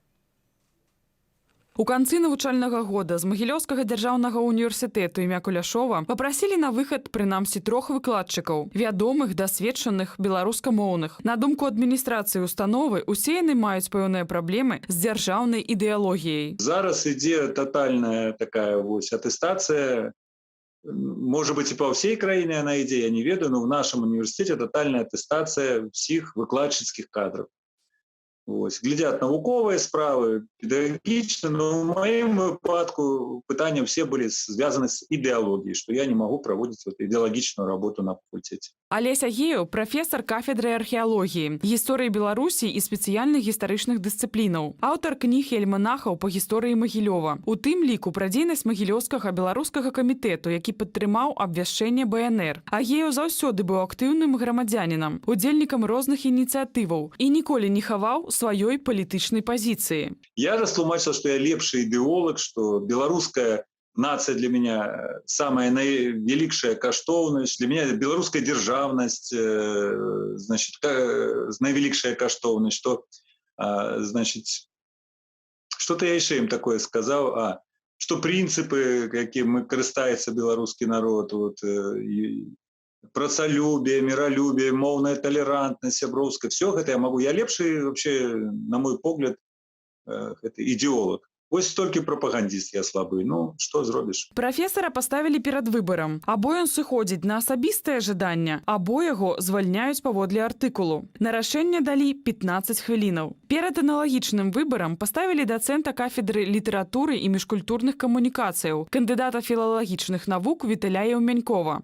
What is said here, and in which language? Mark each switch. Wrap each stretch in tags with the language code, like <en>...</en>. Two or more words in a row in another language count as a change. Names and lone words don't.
<be>У канцы навучальнага года з Магілёўскага дзяржаўнага універсітэту імя Куляшова папрасілі на выхад прынамсі 3 выкладчыкаў, вядомых, дасведчаных, беларускамоўных. На думку адміністрацыі установы, усе яны маюць пэўныя праблемы з дзяржаўнай ідэалогіяй. Зараз ідзе тотальная такая атэстацыя.</be> <ru>Может быть, и по всей краине она ідзе, я не ведаю, но в нашем университете тотальная аттестация всех выкладчицких кадров. Глядят навуковые справы, педагогічные, но в моем выпадку пытания все были связаны с идеологией, что я не могу проводить идеологичную работу на факультете.</ru> <be>Алесь Агеев – профессор кафедры археологии, гісторыі Беларусі і спецыяльных гістарычных дысцыплінаў, аўтар кніг і альманахаў па гісторыі Магілёва. У тым ліку пра дзейнасць Магілёўскага беларускага камітэту, які падтрымаў абвяшчэнне БНР. Агеев заўсёды быў актыўным грамадзянінам, удзельнікам розных ініцыятываў і ніколі не хаваў сваёй палітычнай пазіцыі.</be> <ru>Я растлумачил, что я лепший идеолог, что белорусская нация для меня самая наивеликшая каштоўнасць, для меня белорусская державность, значит, наивеликшая каштоўнасць, что, значит, что-то я еще им такое сказал, что принципы, каким карыстаецца белорусский народ, працалюбие, миролюбие, мовная толерантность, сяброўская, все это я могу. Я лепший вообще, на мой погляд, это идеолог.</ru> <be>Вось столькі прапагандіст я слабы. Ну, што зробіш? Прафесара паставілі перад выбарам. Або ён сыходзіць на асабістае жаданне, або яго звальняюць паводле артыкулу. На рашэнне далі 15 хвілінаў. Перад аналагічным выбарам паставілі дацэнта кафедры літаратуры і міжкультурных камунікацыяў, кандыдата філалагічных навук Віталя Яўмянькова.</be>